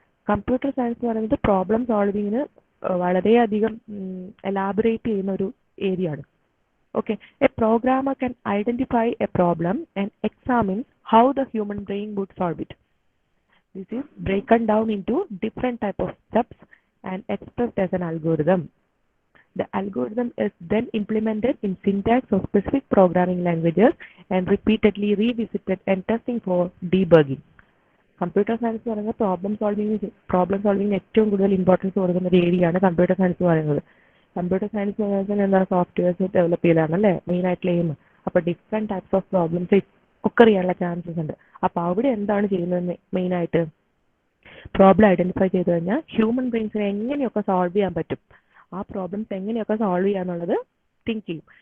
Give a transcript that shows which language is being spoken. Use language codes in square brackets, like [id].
[ml] Computer science എന്ന് പറയുന്നത് problem സോൾവിങ്ങിന് വളരെയധികം എലാബറേറ്റ് ചെയ്യുന്ന ഒരു ഏരിയ ആണ്. [en] Okay, a programmer can identify a problem and examine how the human brain would solve it. This is broken down into different type of steps and expressed as an algorithm. The algorithm is then implemented in syntax of specific programming languages and repeatedly revisited and testing for debugging. [ml] Computer science എന്ന് പറയുന്നത് problem solving ഏറ്റവും കൂടുതൽ importance കൊടുക്കുന്ന ഒരു ഏരിയയാണ് computer science എന്ന് പറയുന്നത്. Computer science എന്ന് പറയുന്നത് എന്താ, സോഫ്റ്റ്വെയർസ് ഡെവലപ്പ് ചെയ്യലാണ് അല്ലേ മെയിൻ ആയിട്ടുള്ള എയിം. അപ്പോൾ ഡിഫറെന്റ് ടൈപ്സ് ഓഫ് പ്രോബ്ലംസ് ഒക്കെ അറിയാനുള്ള ചാൻസസ് ഉണ്ട്. അപ്പോൾ അവിടെ എന്താണ് ചെയ്യുന്നത്, മെയിൻ ആയിട്ട് പ്രോബ്ലം ഐഡന്റിഫൈ ചെയ്ത് കഴിഞ്ഞാൽ ഹ്യൂമൻ ബ്രെയിൻസിനെ എങ്ങനെയൊക്കെ സോൾവ് ചെയ്യാൻ പറ്റും, ആ പ്രോബ്ലംസ് എങ്ങനെയൊക്കെ സോൾവ് ചെയ്യാന്നുള്ളത് തിങ്ക് ചെയ്യും.